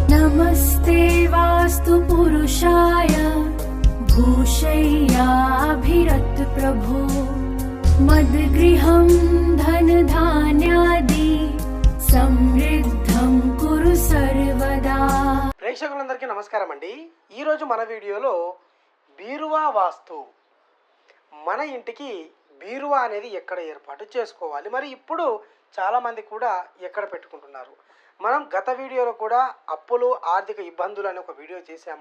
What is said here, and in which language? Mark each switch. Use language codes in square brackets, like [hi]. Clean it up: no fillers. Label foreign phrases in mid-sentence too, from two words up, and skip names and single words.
[sa] नमस्ते वास्तु पुरुषाय भूषय्याभिरत प्रभो मद्गृहं धनधान्यादि समृद्धं कुरु सर्वदा। [te] ప్రేక్షకులందరికీ నమస్కారం అండి. ఈరోజు మన వీడియోలో బీరువా వాస్తు, మన ఇంటికి బీరువా అనేది ఎక్కడ ఏర్పాటు చేసుకోవాలి, మరి ఇప్పుడు చాలామంది కూడా ఎక్కడ పెట్టుకుంటున్నారు. మనం గత వీడియోలో కూడా అప్పులు ఆర్థిక ఇబ్బందులు అని ఒక వీడియో చేశాము.